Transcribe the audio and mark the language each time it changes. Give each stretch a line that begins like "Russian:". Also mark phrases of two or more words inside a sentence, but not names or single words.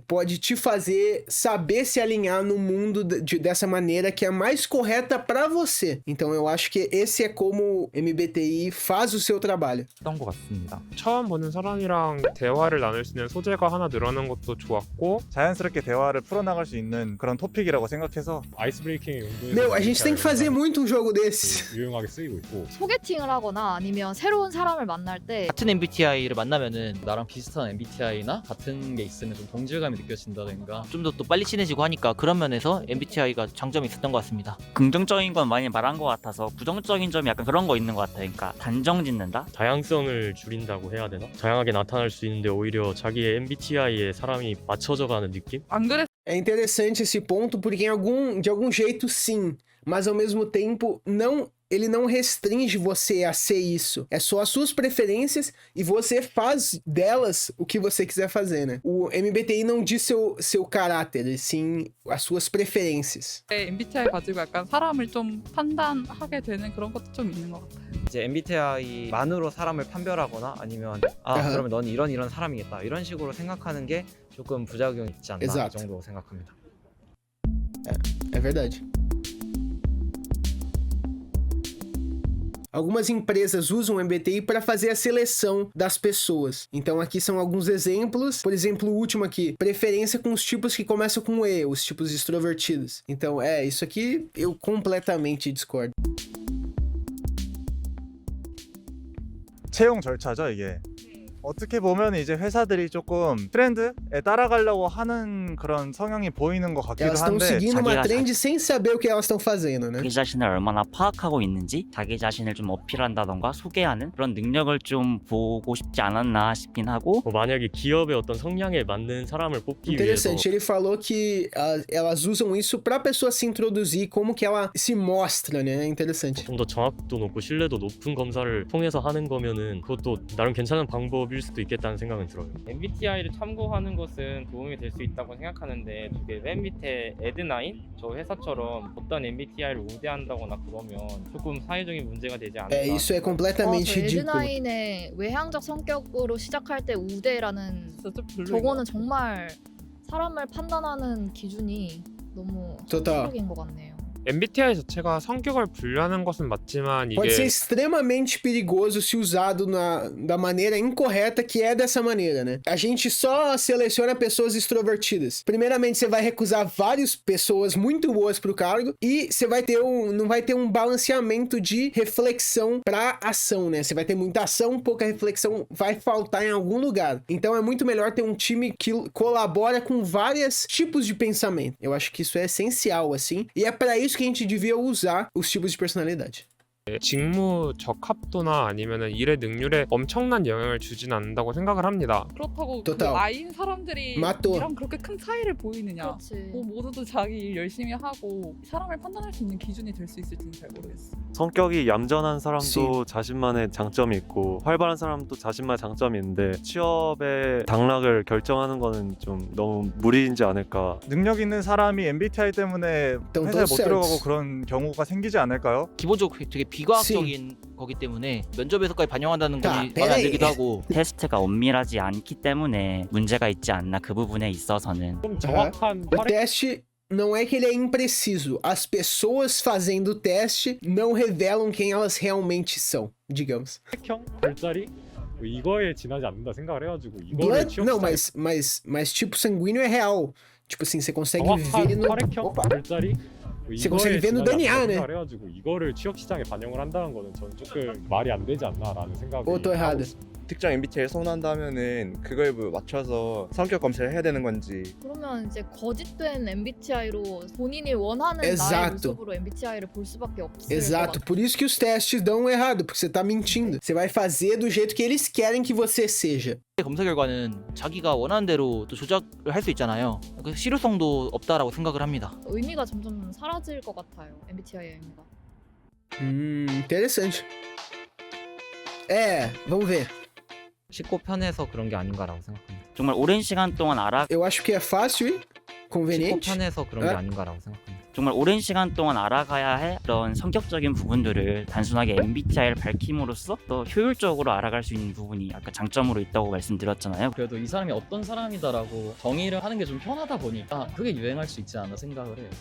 Portuguese: Pode te fazer saber se alinhar no mundo dessa maneira que é mais correta pra você. Então eu acho que esse é como o MBTI faz o seu trabalho.
Korean: 했던 것 같습니다. 처음 보는 사람이랑 대화를 나눌 수 있는 소재가 하나 늘어난 것도 좋았고 자연스럽게 대화를 풀어나갈 수 있는 그런 토픽이라고 생각해서
English: ice breaking
Korean: 용도에서
Portuguese: Meu, a gente tem que fazer muito um jogo desses.
Korean: 유용하게 쓰이고 있고 소개팅을 하거나 아니면 새로운 사람을 만날 때 같은 MBTI를 만나면은 나랑 비슷한 MBTI나 같은 게 있으면 좀 동질감이 느껴진다든가 좀 더 또 빨리 친해지고 하니까 그런 면에서 MBTI가 장점이 있었던 것 같습니다. 긍정적인 건 많이 말한 것 같아서 부정적인 점이 약간 그런 거 있는 것 같아요. 그러니까 단정 짓는다. 다양성을 줄인다고 해야 되나? 다양하게 나타날 수 있는데 오히려 자기의 MBTI에 사람이 맞춰져 가는 느낌? 안 그랬
Portuguese: É interessante esse ponto porque de algum jeito sim, mas ao mesmo tempo ele não restringe você a ser isso. É só as suas preferências e você faz delas o que você quiser fazer, né? O MBTI não diz seu caráter, e sim as suas preferências.
Korean: MBTI 가지고 약간 사람을 좀 판단하게 되는 그런 것도 좀 있는 것 같아요. 이제 MBTI만으로 사람을 판별하거나 아니면 아하. 그러면 넌 이런 사람이겠다 이런 식으로 생각하는 게 조금 부작용이 있지 않나
Portuguese: Exato.
Korean: 이 정도 생각합니다.
Portuguese: É verdade. Algumas empresas usam o MBTI para fazer a seleção das pessoas. Então aqui são alguns exemplos. Por exemplo, o último aqui. Preferência com os tipos que começam com E, os tipos extrovertidos. Então, isso aqui eu completamente discordo.
Korean: 채용 절차죠, 이게. 어떻게 보면 이제 회사들이 조금 트렌드에 따라가려고 하는 그런 성향이 보이는 것 같기도
Portuguese: Elas estão
Korean: 한데
Portuguese: seguindo uma
Korean: 자기가
Portuguese: trend sem saber o que elas estão fazendo, né?
Korean: 자기 자신을 얼마나 파악하고 있는지 자기 자신을 좀 어필한다던가 소개하는 그런 능력을 좀 보고 싶지 않았나 싶긴 하고 만약에 기업의 어떤 성향에 맞는 사람을 뽑기 위해서
Portuguese: Interessante, ele falou que elas usam isso pra pessoa se introduzir, como que ela se mostra, né? É interessante.
Korean: 좀 더 정확도 높고 신뢰도 높은 검사를 통해서 하는 거면은 그것도 나름 괜찮은 방법일 수도 있겠다는 생각은 들어요. MBTI를 참고하는 것은 도움이 될 수 있다고 생각하는데 저게 맨 밑에 에드나인 저 회사처럼 어떤 MBTI를 우대한다거나 그러면 조금 사회적인 문제가 되지 않을까.
Portuguese: Isso é completamente ridículo.
Korean: 에드나인의 외향적 성격으로 시작할 때 우대라는 진짜 좀 별로인 것 저거는 같아요. 정말 사람을 판단하는 기준이 너무
Portuguese: Total.
Korean: 상식적인 것 같네요. MBTI 자체가 성격을 분류하는 것은 맞지만
Portuguese: Pode ser
Korean: 이게
Portuguese: extremamente perigoso se usado da maneira incorreta, que é dessa maneira, né? A gente só seleciona pessoas extrovertidas. Primeiramente, você vai recusar várias pessoas muito boas pro cargo e você vai ter não vai ter um balanceamento de reflexão pra ação, né? Você vai ter muita ação, pouca reflexão, vai faltar em algum lugar. Então é muito melhor ter um time que colabora com vários tipos de pensamento. Eu acho que isso é essencial, assim. E é pra isso que a gente devia usar os tipos de personalidade.
Korean: 직무 적합도나 아니면은 일의 능률에 엄청난 영향을 주진 않는다고 생각을 합니다. 그렇다고 그
Portuguese: total.
Korean: I인 사람들이 맞도. 이랑 그렇게 큰 차이를 보이느냐. 그렇지. 뭐 모두도 자기 일 열심히 하고 사람을 판단할 수 있는 기준이 될 수 있을지는 잘 모르겠어. 성격이 얌전한 사람도 씨. 자신만의 장점이 있고 활발한 사람도 자신만의 장점이 있는데 취업의 당락을 결정하는 거는 좀 너무 무리이지 않을까. 능력 있는 사람이 MBTI 때문에
Portuguese: Então,
Korean: 회사에 못
Portuguese: certos.
Korean: 들어가고 그런 경우가 생기지 않을까요? 기본적으로 되게 비과학적인 거기 때문에 면접에서까지 반영한다는 자, 건 마음에 안 들기도 하고. 테스트가 엄밀하지 않기 때문에 문제가 있지 않나 그 부분에 있어서는. 좀 정확한
Portuguese: O teste não é que ele é impreciso. As pessoas fazendo o teste não revelam quem elas realmente são, digamos.
Korean: 혈액형, 별자리 뭐 이거에 지나지 않는다 생각을 해가지고 이거를
Portuguese: Blood,
Korean: 취업
Portuguese: não,
Korean: 시장에
Portuguese: mas tipo sanguíneo é real. Tipo assim, você consegue
Korean: 정확한
Portuguese: ver no.
Korean: 혈액형,
Portuguese: Opa.
Korean: 별자리 뭐
Portuguese: Você consegue
Korean: 이거에
Portuguese: ver no
Korean: 지나지
Portuguese: DNA,
Korean: 않는다
Portuguese: né?
Korean: 생각을 해가지고 이거를 취업 시장에 반영을 한다는 거는 저는 조금 말이 안 되지 않나라는 생각이
Portuguese: Ou eu tô
Korean: 하고
Portuguese: errado?
Korean: 있습니다. 특정 MBTI를 선호한다면은 그거에 맞춰서 성격 검사를 해야 되는 건지. 그러면 이제 거짓된 MBTI로 본인이 원하는 나의
Portuguese: Exato.
Korean: 모습으로 MBTI를 볼 수밖에 없을
Portuguese: Exato,
Korean: 것
Portuguese: por isso que os testes dão errado, porque você tá mentindo. Você vai fazer do jeito que eles querem que você seja.
Korean: 검사 결과는 자기가 원하는 대로 또 조작을 할 수 있잖아요. 그 실효성도 없다라고 생각을 합니다. 같아요. 의미가 점점 사라질 것 같아요. MBTI의 의미가.
Portuguese: Interessante. É, vamos ver.
Korean: 쉽고 편해서 그런 게 아닌가라고 생각합니다. 정말 오랜 시간 동안
Portuguese: Eu acho que é fácil e
Korean: 쉽고
Portuguese: conveniente.
Korean: 편해서 그런 게 에? 아닌가라고 생각합니다. 정말 오랜 시간 동안 알아가야 할 그런 성격적인 부분들을 단순하게 MBTI를 밝힘으로써 또 효율적으로 알아갈 수 있는 부분이 아까 장점으로 있다고 말씀드렸잖아요. 그래도 이 사람이 어떤 사람이다라고 정의를 하는 게 좀 편하다 보니까 그게 유행할 수 있지 않나 생각을 해요.